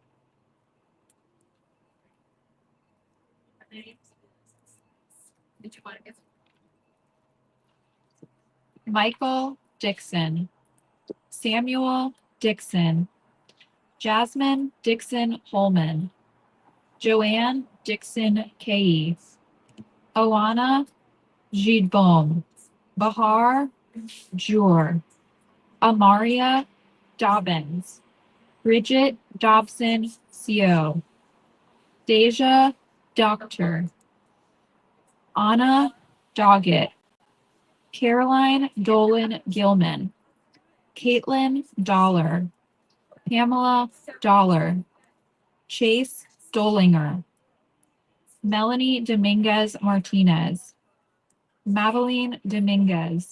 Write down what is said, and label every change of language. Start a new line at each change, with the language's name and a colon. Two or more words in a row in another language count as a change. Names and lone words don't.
English: Did you want to get Michael Dixon, Samuel Dixon, Jasmine Dixon Holman, Joanne Dixon Kay, Oana Gidbom, Bahar Jur, Amaria Dobbins, Bridget Dobson Co, Deja Doctor, Anna Doggett, Caroline Dolan Gilman, Caitlin Dollar, Pamela Dollar, Chase Dolinger, Melanie Dominguez Martinez, Madeline Dominguez,